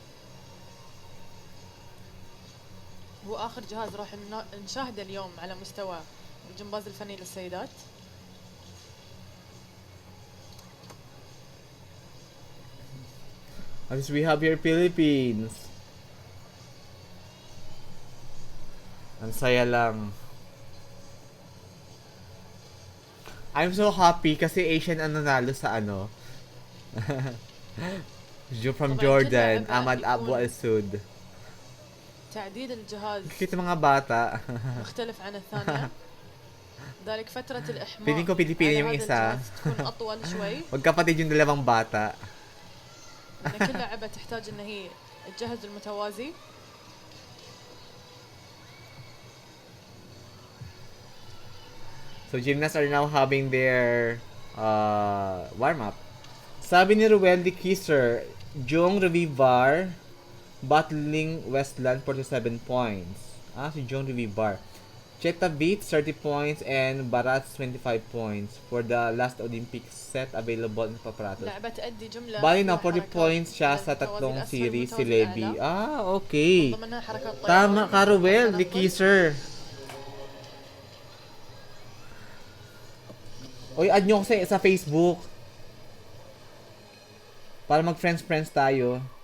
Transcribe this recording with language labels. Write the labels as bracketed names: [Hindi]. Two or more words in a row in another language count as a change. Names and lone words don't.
[Arabic] هو آخر جهاز راح نشاهده اليوم على مستوى الجمباز الفني للسيدات. [English] At least we have here Philippines. [Filipino] Ang saya lang. [English] I'm so happy [Filipino] kasi Asian ang nanalo sa ano. [English] From Jordan, Ahmad Abu Al-Sud. [Arabic] تعديل الجهاز [Filipino] Kita mga bata. [Arabic] مختلف عن الثانية. ذلك فترة الإحماء [Filipino] Feeling ko Pilipino [Arabic] على [Filipino] yung [Arabic] هذا [Filipino] isa. [Arabic] الجهاز تكون أطول شوي. [Filipino] Magkapatid yung dalawang bata. [Arabic] لأن كل لاعبة تحتاج إن هي تجهز المتوازي. [English] So gymnasts are now having their warm-up. [Filipino] Sabi ni [English] Ruel de Kisser, Jong Revivar battling Westland 47 points. [Filipino] Si Jong Revivar. [English] Cheta Beats 30 points and Barats 25 points for the last Olympic set available in Paparatos. [Arabic] لعبة تأدي جملة [Filipino] Bali na 40 [Arabic] وحركات [Filipino] points siya sa [Arabic] للمتوازي [Filipino] tatlong [Arabic] الأسفل [Filipino] series si [Arabic] والمتوازي [Filipino] Levy. [Arabic] الأعلى. [Filipino] Okay. [Arabic] ضمنها حركات طيران. [Filipino] Tama ka, Ruel de [Arabic] تنقل. [Filipino] Kisser. Oy, add nyo ko sa Facebook. Para mag-friends-friends tayo.